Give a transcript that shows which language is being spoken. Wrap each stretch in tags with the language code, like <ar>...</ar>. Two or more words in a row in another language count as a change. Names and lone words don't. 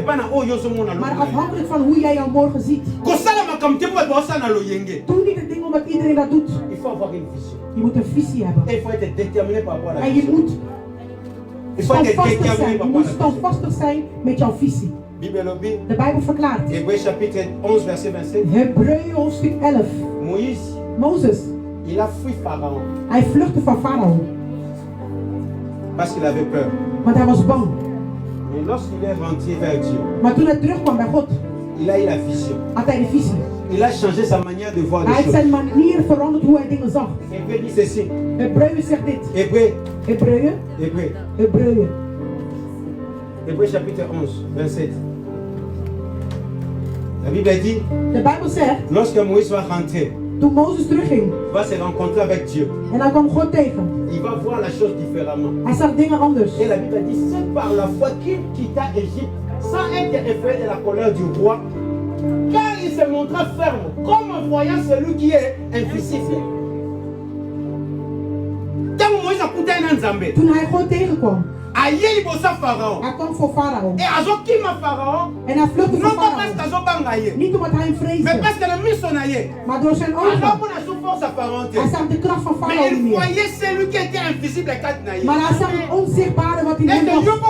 <nl>Maar afhankelijk van hoe jij jou morgen ziet. Doe niet het ding omdat iedereen dat doet. Je moet een visie hebben. En je moet standvastig zijn. Je moet standvastig zijn met jouw visie. De Bijbel verklaart.</nl> <fr>Hébreux chapitre 11 verset 27.</fr> <nl>Hebreeën hoofdstuk 11. Mozes.</nl> <fr>Il a fui Pharaon.</fr> <nl>Hij vluchtte van Farao.</nl> <fr>Parce qu'il avait peur.</fr> <nl>Want hij was bang.</nl> <fr>Mais lorsqu'il est rentré vers Dieu.</fr> <nl>Maar toen hij terugkwam bij God.</nl> <fr>Il a eu la vision.</fr> <nl>Had hij de visie.</nl> <fr>Il a changé sa manière de voir les</fr> <nl>Hij</nl> <fr>choses.</fr> <nl>heeft zijn manier veranderd hoe hij dingen zag.</nl> <fr>Hébreux dit ceci.</fr> <nl>Hebreeën zegt dit. Hebreeën.</nl> <fr>Hébreux chapitre 11 27. La Bible dit.</fr> <nl>De Bijbel zegt.</nl> <fr>Lorsque Moïse va rentrer.</fr> <nl>Toen Mozes terugging.</nl> <fr>Va se rencontrer avec Dieu.</fr> <nl>En hij kwam God tegen.</nl> <fr>Il va voir la chose différemment.</fr> <nl>Hij zag dingen anders.</nl> <fr>Et la Bible dit c'est par la foi qu'il quitta Égypte sans être effrayé de la colère du roi, car il se montra ferme, comme voyant celui qui est invisible.</fr> <nl>Toen hij God tegenkwam. Hij kwam voor Farao. En hij vluchtte voor Farao. Niet omdat hij hem vreesde. Maar door zijn ogen. Hij zag de kracht van Farao niet meer. Maar hij zag het onzichtbare wat in hem was.</nl>